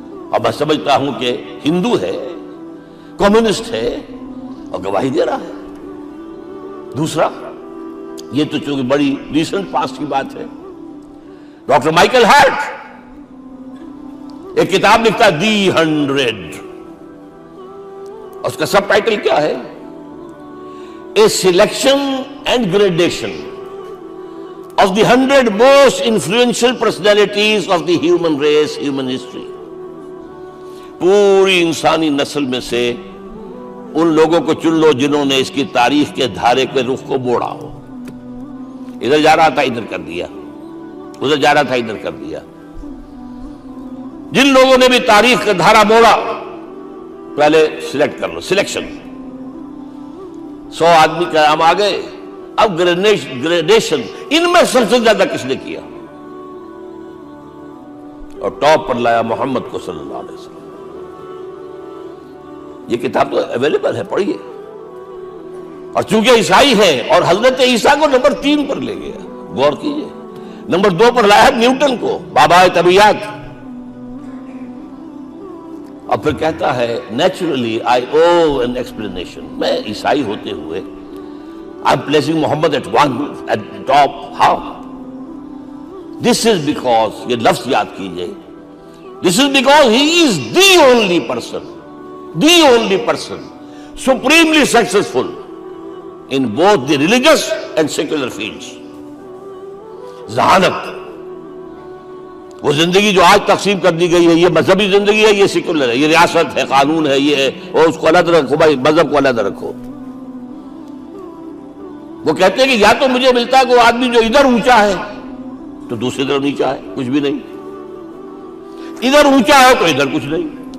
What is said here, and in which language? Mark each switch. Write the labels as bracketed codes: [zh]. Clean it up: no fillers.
[ur] اور میں سمجھتا ہوں کہ ہندو ہے، کمیونسٹ ہے اور گواہی دے رہا ہے. دوسرا، یہ تو چونکہ بڑی ریسنٹ پاسٹ کی بات ہے، ڈاکٹر مائیکل ہارٹ ایک کتاب لکھتا ہے دی 100. اس کا سب ٹائٹل کیا ہے؟ [en] A selection and gradation of the 100 most influential personalities of the human race, human history. [ur] پوری انسانی نسل میں سے ان لوگوں کو چن لو جنہوں نے اس کی تاریخ کے دھارے کے رخ کو موڑا ہو. ادھر جا رہا تھا ادھر کر دیا، ادھر جا رہا تھا ادھر کر دیا. جن لوگوں نے بھی تاریخ کا دھارا موڑا پہلے سلیکٹ کر لو. سلیکشن، 100 آدمی کا ہم آ گئے. اب گریڈیشن، ان میں سب سے زیادہ کس نے کیا؟ اور ٹاپ پر لایا محمد کو صلی اللہ علیہ وسلم. یہ کتاب تو اویلیبل ہے، پڑھیے. اور چونکہ عیسائی ہے اور حضرت عیسیٰ کو نمبر 3 پر لے گیا، غور کیجئے. نمبر 2 پر لایا نیوٹن کو، بابا طبیعت. اور پھر کہتا ہے [en] Naturally I owe an explanation. [ur] میں عیسائی ہوتے ہوئے [en] I'm placing Muhammad at top. How? This is because, [ur] یہ لفظ یاد کیجئے, [en] this is because he is the only person the only person supremely successful in both the religious and secular fields. [ur] ذہانت، وہ زندگی جو آج تقسیم کر دی گئی ہے، یہ مذہبی زندگی ہے، یہ سیکولر ہے، یہ ریاست ہے، قانون ہے، یہ ہے، اور اس کو الگ رکھو بھائی، مذہب کو الگ رکھو. وہ کہتے ہیں کہ یا تو مجھے ملتا ہے کہ وہ آدمی جو ادھر اونچا ہے تو دوسری طرف نیچا ہے، کچھ بھی نہیں، ادھر اونچا ہے تو ادھر کچھ نہیں.